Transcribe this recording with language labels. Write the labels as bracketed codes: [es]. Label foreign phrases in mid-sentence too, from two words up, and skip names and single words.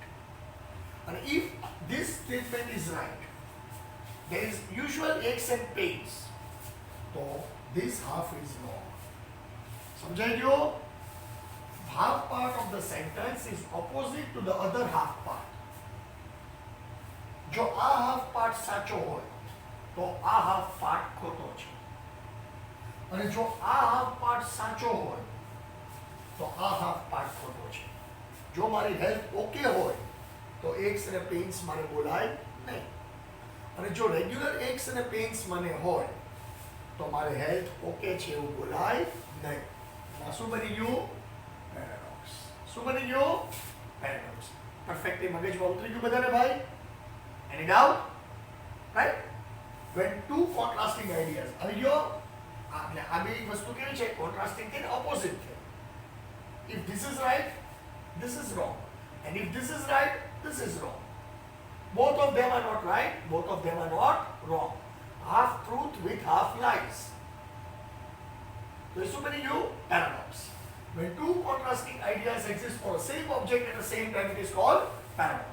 [en] And if this statement is right, there is usual aches and pains, so this half is wrong. [gu] समझाइयो? [en] Half part of the sentence is opposite to the other half part. [gu] જો આ [en] half part [gu] સાચો હોય, તો આ [en] half part [gu] ખોટો છે. અને જો આ [en] half part [gu] સાચો હોય, તો આ [en] half part [gu] ખોટો છે. જો મારી [en] health okay [gu] હોય તો એક્સ અને પેઇન્સ મને બોલાય નહીં. અને જો [en] regular aches [gu] અને પેઇન્સ મને હોય તો મારે [en] health okay [gu] છે એવું બોલાય નહીં. આ શું બની ગયું? પેરાડોક્સ. શું બની ગયું? પેરાડોક્સ. પરફેક્ટલી મગજમાં ઉતરી ગયું બધાને ભાઈ? [en] any doubt? right? when two contrasting ideas [gu] આવી ગયો. આ બે વસ્તુ કેવી છે? કોન્ટ્રાસ્ટિંગ છે ને ઓપોઝિટ છે. [en] If this is right, this is wrong. And if this is right, this is wrong. Both of them are not right, both of them are not wrong. Half truth with half lies. So this is you paradox. When two contrasting ideas exist for the same object at the same time, it is called paradox.